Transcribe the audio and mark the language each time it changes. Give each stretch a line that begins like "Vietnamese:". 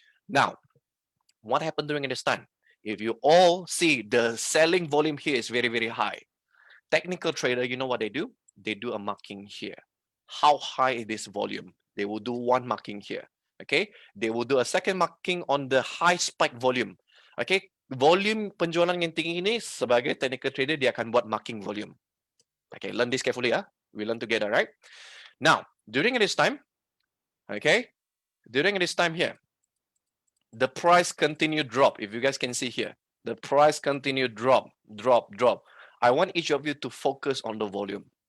English: Now, what happened during this time? If you all see the selling volume here is very, very high. Technical trader, you know what they do? They do a marking here. How high is this volume? They will do one marking here. Okay, they will do a second marking on the high spike volume.
Malay: Okay, volume penjualan yang tinggi ini sebagai technical trader dia akan buat marking volume.
English: Okay, learn this carefully. We learn together, right? Now, during this time, okay, during this time here, the price continued drop. If you guys can see here, the price continued drop. I want each of you to focus on the volume.